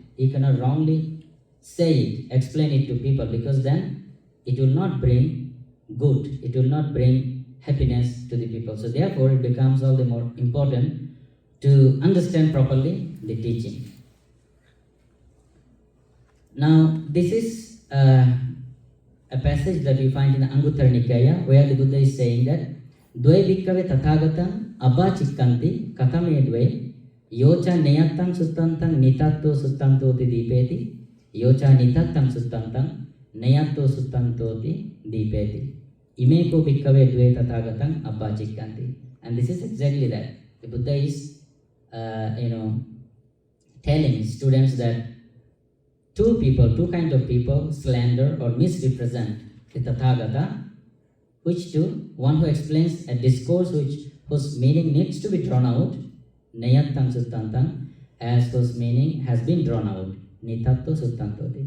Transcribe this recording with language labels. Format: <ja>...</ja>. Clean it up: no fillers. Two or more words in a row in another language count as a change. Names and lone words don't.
<en>You cannot wrongly say it, explain it to people, because then it will not bring good, it will not bring happiness to the people. So therefore, it becomes all the more important to understand properly the teaching. Now, this is a passage that we find in the Anguttara Nikaya, where the Buddha is saying that</en> <pi>Dve bhikkave tathagatam abhachikkanti katame dve yocha neyattam suttantang nitatto suttantoti dipeti yocha nitattam suttantang neyatto suttantoti dipeti imeko bhikkave dve tathagatam abhachikkanti.</pi> <en>And this is exactly that. The Buddha is telling students that two kinds of people slander or misrepresent the Tathagata. Which two? One who explains a discourse whose meaning needs to be drawn out,</en> <pi>nayattam suttantang,</pi> <en>as whose meaning has been drawn out,</en> <pi>nitatto suttantoti.</pi>